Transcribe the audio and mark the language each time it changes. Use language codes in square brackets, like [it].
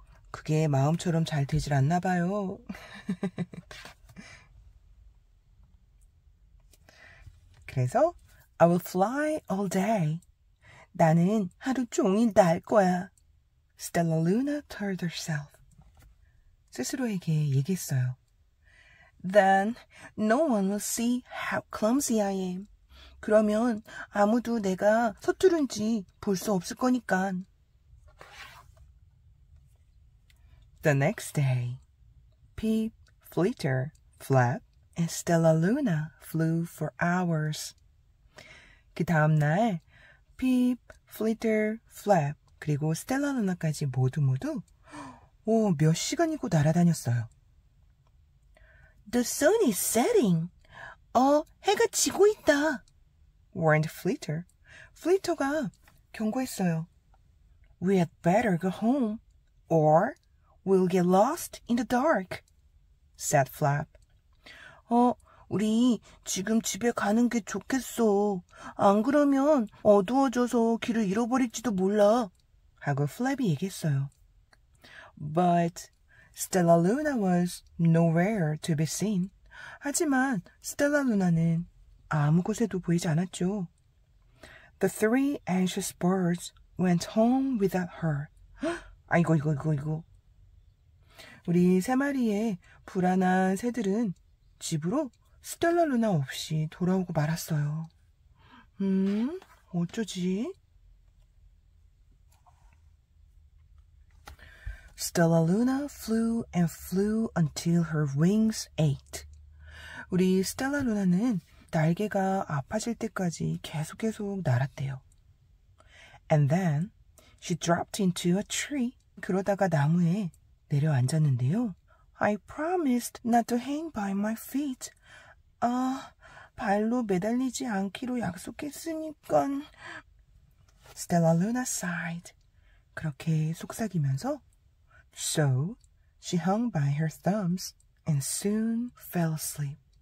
[ko] 그게 마음처럼 잘 되질 않나 봐요. 그래서 [en] I will fly all day. [ko] 나는 하루 종일 날 거야. [en] Stella Luna told herself. [ko] 스스로에게 얘기했어요. [en] Then no one will see how clumsy I am. [ko] 그러면 아무도 내가 서투른지 볼 수 없을 거니까. [en] The next day, Pip, Flitter, Flap, and Stella Luna flew for hours. [ko] 그 다음 날, Pip, Flitter, Flap, 그리고 스텔라 루나까지 모두 몇 시간이고 날아다녔어요. [en] The sun is setting. [ko] 해가 지고 있다. [en] warned Flitter. [ko] Flitter가 경고했어요. [en] We had better go home, or we'll get lost in the dark, said Flap. [ko] 우리 지금 집에 가는 게 좋겠어. 안 그러면 어두워져서 길을 잃어버릴지도 몰라. 하고 Flap이 얘기했어요. [en] But Stella Luna was nowhere to be seen. [ko] 하지만 스텔라 루나는 아무 곳에도 보이지 않았죠. [en] The three anxious birds went home without her. [ko] 아이고. 우리 세 마리의 불안한 새들은 집으로 스텔라 루나 없이 돌아오고 말았어요. 어쩌지? [en] Stella Luna flew and flew until her wings ached. [ko] 우리 스텔라 루나는 날개가 아파질 때까지 계속 날았대요. [en] And then she dropped into a tree. [ko] 그러다가 나무에 내려앉았는데요. [en] I promised not to hang by my feet. [ko] 발로 매달리지 않기로 약속했으니까. [en] Stella Luna sighed. [ko] 그렇게 속삭이면서 [en] So she hung by her thumbs and soon fell asleep.